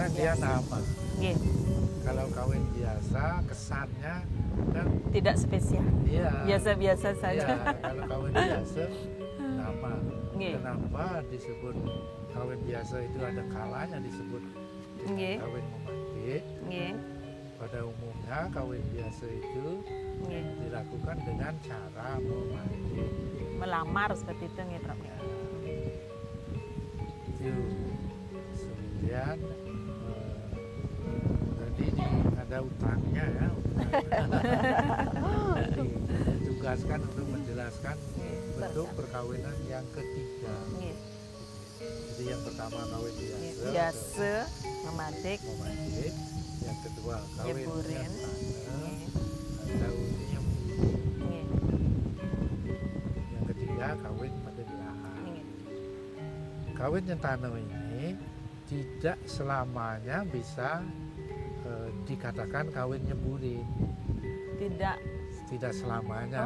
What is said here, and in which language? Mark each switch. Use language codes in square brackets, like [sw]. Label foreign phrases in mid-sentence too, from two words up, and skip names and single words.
[id] kawin dia biasa. nama. Nggih. Kalau kawin biasa kesannya kan Tidak spesial. iya. Biasa-biasa saja. Iya, kalau kawin biasa nama. Nggih. Kenapa disebut kawin biasa itu ada kalanya disebut dengan Nggih. kawin memadik. Nggih. Pada umumnya kawin biasa itu Nggih. dilakukan dengan cara memadik. Melamar seperti itu nggih Prof. Ya. Itu. Kemudian tadi ada utangnya ya. Ditugaskan untuk menjelaskan bentuk perkawinan yang ketiga. Nggih. Jadi yang pertama kawin Nggih. biasa, Biasa memadik. memadik. Yang kedua kawin Nyeburin. nyentane Nggih. atau nyembur. Nggih. Yang ketiga kawin pada gelahang. Nggih. Kawin nyentane ini tidak selamanya bisa dikatakan kawin nyeburin. Tidak Selamanya